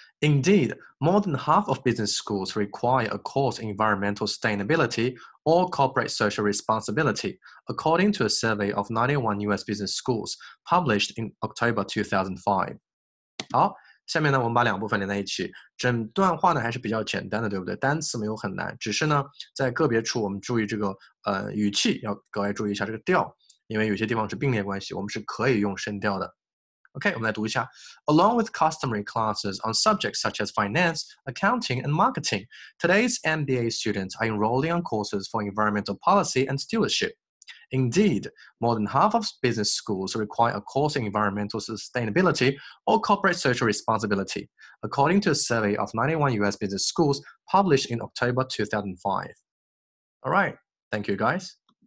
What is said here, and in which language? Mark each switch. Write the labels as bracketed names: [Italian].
[English] Indeed, more than half of business schools require a course in environmental sustainability or corporate social responsibility, according to a survey of 91 US business schools published in October 2005. [Chinese] 好，下面呢，我们把两部分连在一起。整段话呢还是比较简单的，对不对？单词没有很难，只是呢，在个别处我们注意这个语气，要格外注意一下这个调，因为有些地方是并列关系，我们是可以用声调的。 OK， 我们来读一下。 [English] Along with customary classes on subjects such as finance, accounting, and marketing, today's MBA students are enrolling on courses for environmental policy and stewardship. Indeed, more than half of business schools require a course in environmental sustainability or corporate social responsibility, according to a survey of 91 US business schools published in October 2005. All right, thank you guys.